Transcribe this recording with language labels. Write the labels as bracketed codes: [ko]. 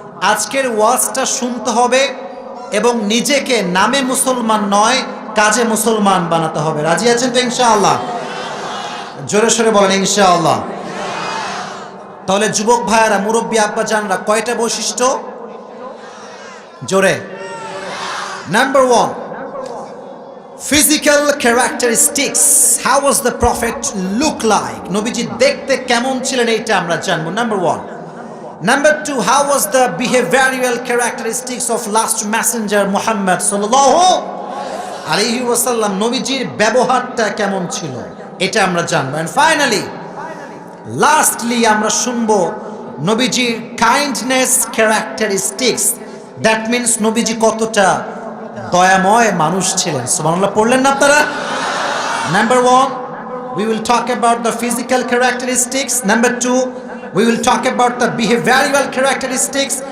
[bn] আজকের ওয়াজটা শুনতে হবে এবং নিজেকে নামে মুসলমান নয়, কাজে মুসলমান বানাতে হবে। রাজি আছেন তো ইনশাআল্লাহ? জোরে সোরে বলেন ইনশাআল্লাহ। তাহলে যুবক ভাইয়ারা, মুরব্বী আব্বা জানরা, কয়টা বৈশিষ্ট্য? জোরে। [en] Number 1, physical characteristics. How was the prophet look like? [bn] নবীজি দেখতে কেমন ছিলেন এইটা আমরা জানবো, number 1। Number 2, [en] how was the behavioral characteristics of last messenger Muhammad sallallahu alaihi wasallam? [bn] নবীজির ব্যবহারটা কেমন ছিল এটা আমরা জানবো। [en] and finally, lastly [bn] আমরা শুনবো নবীজির কাইন্ডনেস characteristics. [en] that means [bn] নবীজি কতটা দয়াময় মানুষ ছিলেন। সুবহানাল্লাহ পড়লেন না আপনারা? [en] Number 1, we will talk about the physical characteristics. Number 2, we will talk about the behavioral characteristics.